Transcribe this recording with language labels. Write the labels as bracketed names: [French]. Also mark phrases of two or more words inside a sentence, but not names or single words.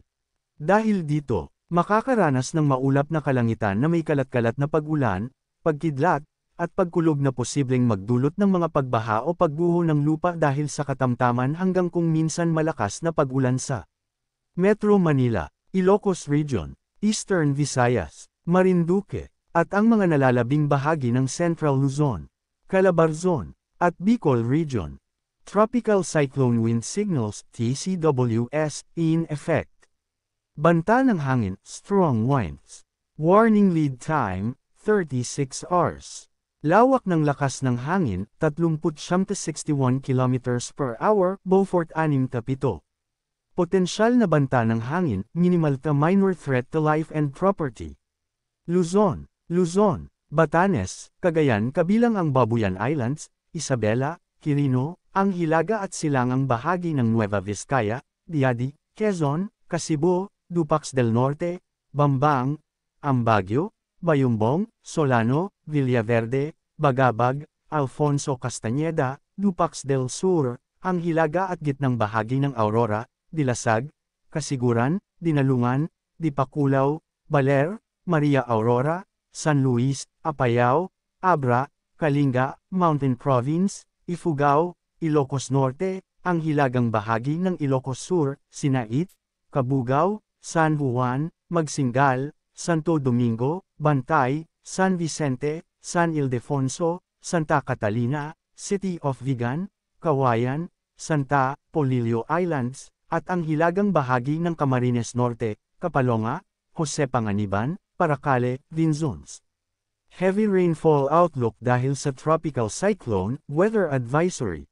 [Filipino] Dahil dito, makakaranas ng maulap na kalangitan na may kalat-kalat na pag-ulan, pagkidlat, at pagkulog na posibleng magdulot ng mga pagbaha o pagguho ng lupa dahil sa katamtaman hanggang kung minsan malakas na pag-ulan sa Metro Manila, Ilocos Region, Eastern Visayas, Marinduque, at ang mga nalalabing bahagi ng Central Luzon, Calabarzon, at Bicol Region. [English] Tropical Cyclone Wind Signals (TCWS) in effect. [Filipino] Banta ng hangin, [English] strong winds. Warning lead time, 36 hours. [Filipino] Lawak ng lakas ng hangin, 39-61 km per hour, Beaufort 6-7. Potensyal na banta ng hangin, [English] minimal to minor threat to life and property. [Filipino] Luzon, Batanes, Cagayan kabilang ang Babuyan Islands, Isabela, Quirino, ang hilaga at silangang bahagi ng Nueva Vizcaya, Diadi, Quezon, Casibo, Dupax del Norte, Bambang, Ambagyo, Bayumbong, Solano, Villaverde, Bagabag, Alfonso Castañeda, Dupax del Sur, ang hilaga at gitnang bahagi ng Aurora, Dilasag, Kasiguran, Dinalungan, Dipakulaw, Baler, Maria Aurora, San Luis, Apayao, Abra, Kalinga, Mountain Province, Ifugao, Ilocos Norte, ang hilagang bahagi ng Ilocos Sur, Sinait, Cabugao, San Juan, Magsingal, Santo Domingo, Bantay, San Vicente, San Ildefonso, Santa Catalina, City of Vigan, Kawayan, Santa Polillo Islands, at ang hilagang bahagi ng Camarines Norte, Kapalonga, Jose Panganiban, Paracale, Vinzons. [English] Heavy rainfall outlook [Filipino] dahil sa [English] tropical cyclone, weather advisory.